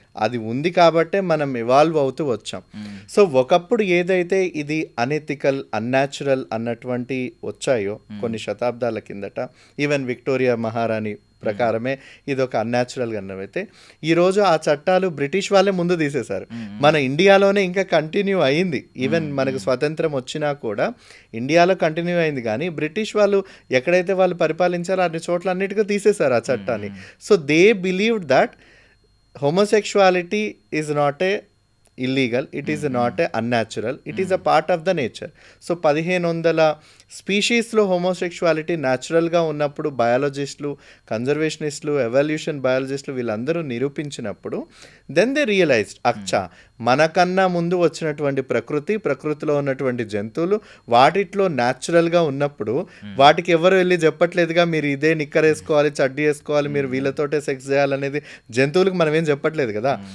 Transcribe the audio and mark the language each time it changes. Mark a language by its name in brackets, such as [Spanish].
[Telugu] అది ఉంది కాబట్టే మనం ఇవాల్వ్ అవుతూ వచ్చాం. సో ఒకప్పుడు ఏదైతే ఇది అనెథికల్, అన్యాచురల్ అన్నటువంటి వచ్చాయో కొన్ని శతాబ్దాల కిందట, ఈవెన్ విక్టోరియా మహారాణి ప్రకారమే ఇది ఒక అన్యాచురల్గా అన్నవైతే ఈరోజు ఆ చట్టాలు బ్రిటిష్ వాళ్ళే ముందు తీసేశారు. మన ఇండియాలోనే ఇంకా కంటిన్యూ అయింది. ఈవెన్ మనకు స్వతంత్రం వచ్చినా కూడా ఇండియాలో కంటిన్యూ అయింది, కానీ బ్రిటిష్ వాళ్ళు ఎక్కడైతే వాళ్ళు పరిపాలించారో అన్ని చోట్ల అన్నిటికీ తీసేశారు ఆ చట్టాన్ని. [English] So they believed that homosexuality is not a illegal, it is not a unnatural, it is a part of the nature. [Telugu] So 1500 స్పీషీస్లో homosexuality న్యాచురల్గా ఉన్నప్పుడు బయాలజిస్టులు, కన్జర్వేషనిస్టులు, ఎవల్యూషన్ బయాలజిస్టులు వీళ్ళందరూ నిరూపించినప్పుడు [English] then they realized [Telugu] అచ్చా మనకన్నా ముందు వచ్చినటువంటి ప్రకృతిలో ఉన్నటువంటి జంతువులు వాటిట్లో న్యాచురల్గా ఉన్నప్పుడు వాటికి ఎవరు వెళ్ళి చెప్పట్లేదుగా మీరు ఇదే నిక్కర్ వేసుకోవాలి, చడ్డీ వేసుకోవాలి, మీరు వీళ్ళతోటే సెక్స్ చేయాలనేది జంతువులకు మనం ఏం చెప్పట్లేదు కదా.